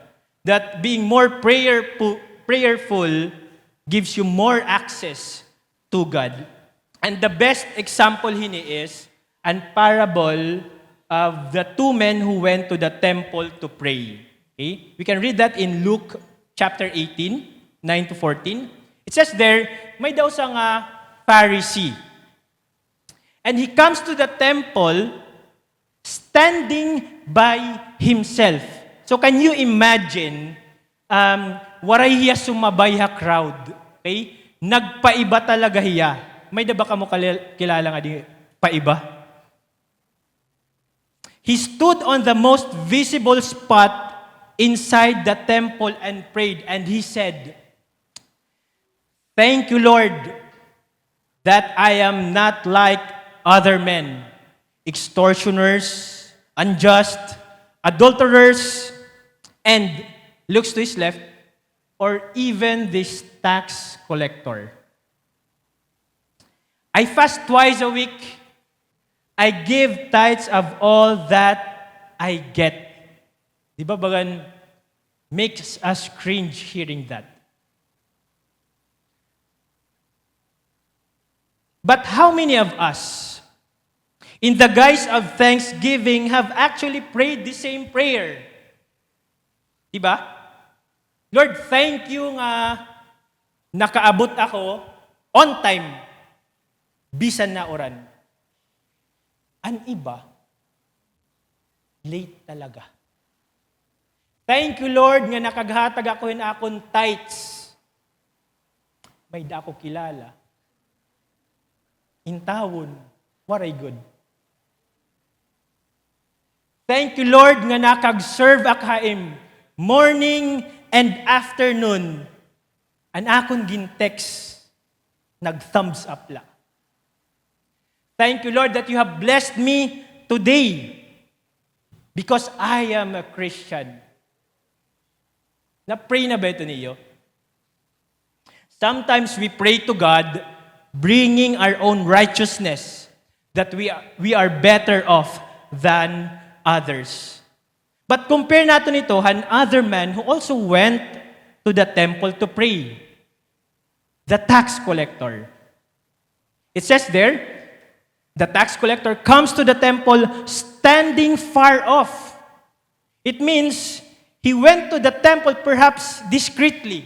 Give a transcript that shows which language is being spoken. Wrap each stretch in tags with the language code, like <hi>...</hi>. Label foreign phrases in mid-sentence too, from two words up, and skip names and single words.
<en>That being more prayerful gives you more access to God. And the best example hini is an parable of the two men who went to the temple to pray. Okay? We can read that in Luke chapter 18, 9 to 14. It says there,</en> <war>may daw sa nga Pharisee.</war> <en>And he comes to the temple standing by himself. So can you imagine,</en> <war>waray hiya sumabay ha crowd. Okay? Nagpaiba talaga hiya. May da ba ka mo kilala nga di paiba?</war> <en>He stood on the most visible spot inside the temple and prayed, and he said, "Thank you, Lord, that I am not like other men, extortioners, unjust, adulterers," and looks to his left, or even this tax collector. "I fast twice a week. I give tithes of all that I get."</en> <war>Di ba bagan</war> <en>makes us cringe hearing that. But how many of us, in the guise of thanksgiving, have actually prayed the same prayer?</en> <war>Di ba?</war> <en>Lord, thank you</en> <war>nga nakaabot ako</war> <en>on time.</en> <war>Bisan na oran. Ang iba, late talaga.</war> <en>Thank you, Lord,</en> <war>nga nakaghatag ako in akong tithes. May da ako kilala. Intawon, waray good.</war> <en>Thank you, Lord,</en> <war>nga nakag-serve akaim</war> <en>morning and afternoon.</en> <war>An akong gintext, nag-thumbs up la.</war> <en>Thank you, Lord, that you have blessed me today because I am a Christian.</en> <war>Na-pray na ba ito niyo?</war> <en>Sometimes we pray to God bringing our own righteousness that we are better off than others. But compare</en> <tl>natin ito,</tl> <en>another man who also went to the temple to pray. The tax collector. It says there, the tax collector comes to the temple standing far off. It means he went to the temple perhaps discreetly.</en>